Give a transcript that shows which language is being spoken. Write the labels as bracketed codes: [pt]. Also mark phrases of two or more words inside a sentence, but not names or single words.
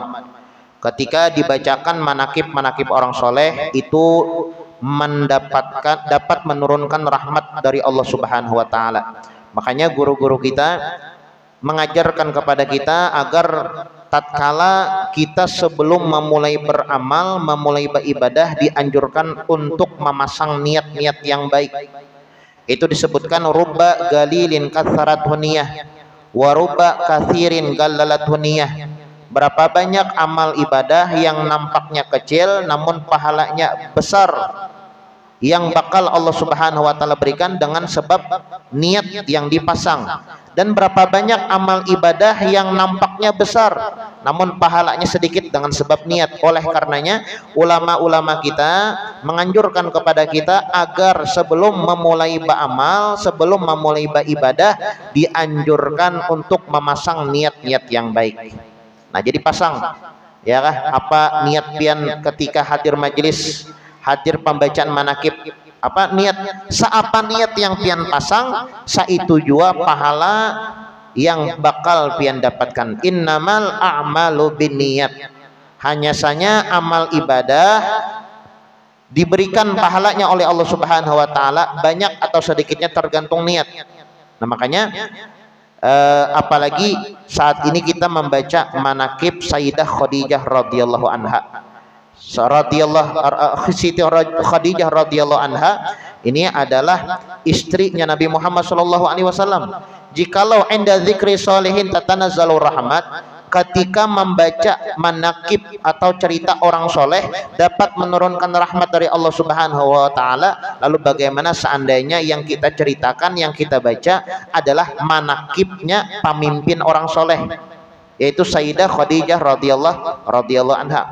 [id] Ketika dibacakan manakib orang soleh itu dapat menurunkan rahmat dari Allah [ar] سبحانه وتعالى. [id] Makanya guru-guru kita mengajarkan kepada kita agar tatkala kita sebelum memulai beramal, memulai beribadah, dianjurkan untuk memasang niat-niat yang baik. Itu disebutkan [ar] رب قليل كثرته النية ورب كثير قللته النية. [id] Berapa banyak amal ibadah yang nampaknya kecil namun pahalanya besar, yang bakal Allah [ar] سبحانه وتعالى [id] berikan dengan sebab niat yang dipasang. Dan berapa banyak amal ibadah yang nampaknya besar namun pahalanya sedikit dengan sebab niat. Oleh karenanya ulama-ulama kita menganjurkan kepada kita agar sebelum memulai beramal, sebelum memulai beribadah, dianjurkan untuk memasang niat-niat yang baik. [bjn] Nah, jadi pasang ya kah, apa niat pian ketika hadir majelis, hadir pembacaan manakib, apa niat, seapa niat yang pian pasang, saitu jua pahala yang bakal pian dapatkan. [ar] إنما الأعمال بالنيات. [id] Hanya saja amal ibadah diberikan pahalanya oleh Allah [ar] سبحانه وتعالى [id] banyak atau sedikitnya tergantung niat. Nah, makanya apalagi saat ini kita membaca manaqib Sayyidah Khadijah [ar] رضي الله عنها. [id] Siti Khadijah [ar] رضي الله عنها [id] ini adalah istrinya Nabi Muhammad [ar] صلى الله عليه وسلم. Jikalau عند ذكر الصالحين تتنزل الرحمة, [id] ketika membaca manaqib atau cerita orang soleh dapat menurunkan rahmat dari Allah [ar] سبحانه وتعالى. [id] Lalu bagaimana seandainya yang kita ceritakan, yang kita baca adalah manaqibnya pemimpin orang soleh, yaitu Sayyidah Khadijah [ar] رضي الله عنها.